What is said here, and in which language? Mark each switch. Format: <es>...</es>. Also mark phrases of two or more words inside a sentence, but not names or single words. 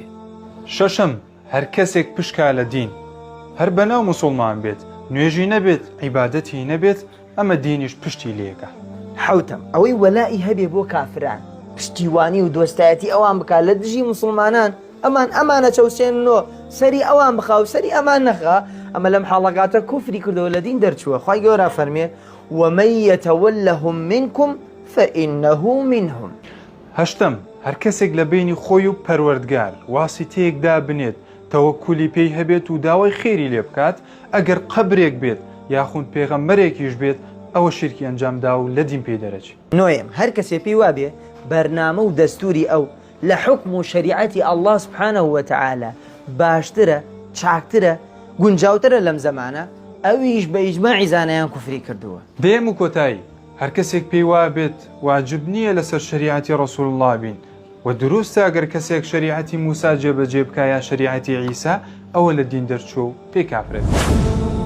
<ckb>شەشەم هەر کەسێک پشکا لە دین هەر بەناو موسڵمان بێت نوێژی نەبێت عیبادەتی نەبێت ئەمە دینیش پشتی لێکە. حوتەم ئەوەی وەلای هەبێ بۆ کافران پشتیوانی و دۆستایەتی ئەوان بکات لە دژی مسلمانان ئەمانە چەوسێنەوە سەری ئەوان بخا و سەری ئەمان نەخا ئەمە لەم حاڵەکاتە کوفری کردەوە لە دین دەرچووە. خوای گەورە فەرمێ</ckb> <ar>ومن يتولهم منكم فإنه منهم.</ar> <ckb>هەشتم هەر کەسێک لە بینی خۆی و پەروەردگار واسیتەیەکدا بنێت تەوەکولی پێی هەبێت و داوای خێری لێ بکات ئەگەر قەبرێک بێت یاخود پێغەمبەرێکیش بێت ئەوە شیرکی ئەنجامدا و لە دین پێی دەرەچێت. نۆیەم هەر کەسێ پێی وابێ بەرنامە و دەستوری ئەو لە حکم و شریعەتی</ckb> <ar>الله سبحانه وتعالى</ar> <ckb>باشترە چاکترە گونجاوترە لەم زەمانە ئەویش بە ئیجماعی زانایان کوفری کردووە. دێم و کۆتایی هەر کەسێک پێی وابێت واجب نییە لەسەر شریعەتی ڕەسوڵ الله بین و دروستە ئەگەر کەسێک شریعەتی موسا جێبەجێ بکە یا شریعەتی عیسا ئەوە لە دین دەرچوو و پێی کافرێت.</ckb>